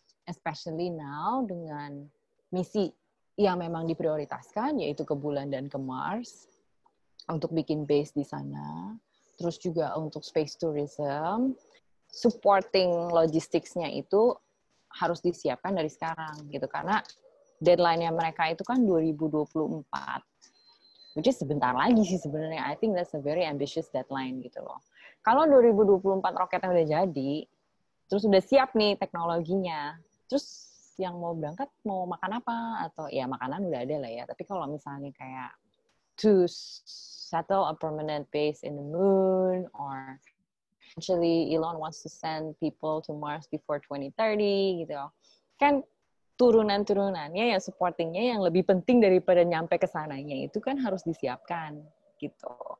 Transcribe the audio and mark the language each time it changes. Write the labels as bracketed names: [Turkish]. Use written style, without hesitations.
[Indonesian] Especially now dengan misi yang memang diprioritaskan, yaitu ke bulan dan ke Mars, untuk bikin base di sana. Terus juga untuk space tourism, supporting logistics-nya itu harus disiapkan dari sekarang gitu, karena deadline-nya mereka itu kan 2024, [English] which is [Indonesian] sebentar lagi sih sebenarnya. [English] I think that's a very ambitious deadline [Indonesian] gitu loh. Kalau 2024 roketnya udah jadi, terus udah siap nih teknologinya, terus yang mau berangkat mau makan apa? Atau ya makanan udah ada lah ya, tapi kalau misalnya kayak [English] to settle a permanent base in the moon, or actually Elon wants to send people to Mars before 2030 [Indonesian] gitu, kan turunan-turunannya ya, supportingnya yang lebih penting daripada nyampe ke sananya itu kan harus disiapkan gitu.